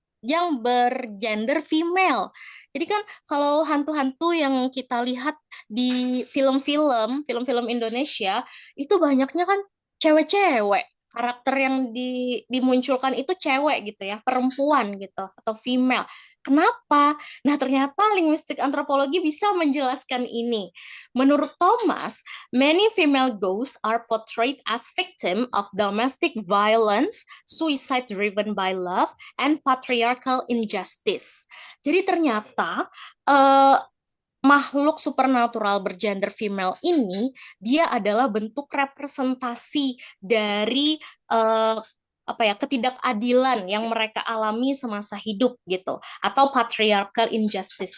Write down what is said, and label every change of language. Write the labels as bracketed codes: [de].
[id] yang bergender female. Jadi kan kalau hantu-hantu yang kita lihat di film-film Indonesia itu banyaknya kan cewek-cewek. Karakter yang dimunculkan itu cewek gitu ya, perempuan gitu atau female. Kenapa? Nah, ternyata linguistik antropologi bisa menjelaskan ini. Menurut [en] Thomas, many female ghosts are portrayed as victim of domestic violence, suicide driven by love, and patriarchal injustice. [id] Jadi ternyata eh, makhluk supernatural bergender female ini dia adalah bentuk representasi dari eh, apa ya ketidakadilan yang mereka alami semasa hidup gitu atau [en] patriarchal injustice.